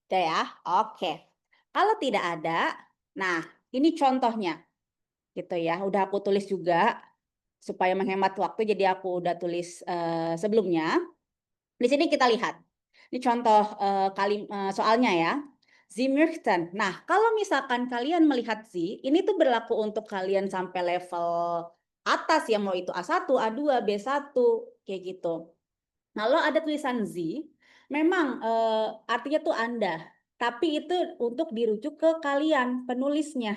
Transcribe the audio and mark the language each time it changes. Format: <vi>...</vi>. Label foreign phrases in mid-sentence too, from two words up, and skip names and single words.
<id>Oke. Kalau tidak ada, nah ini contohnya gitu ya. Udah aku tulis juga supaya menghemat waktu, jadi aku udah tulis sebelumnya. Di sini kita lihat. Ini contoh soalnya ya.</id> <de>Sie möchten.</de> <id>Nah, kalau misalkan kalian melihat Sie, ini tuh berlaku untuk kalian sampai level atas ya, mau itu A1, A2, B1, kayak gitu. Kalau ada tulisan Sie, memang artinya tuh Anda. Tapi itu untuk dirujuk ke kalian, penulisnya.</id>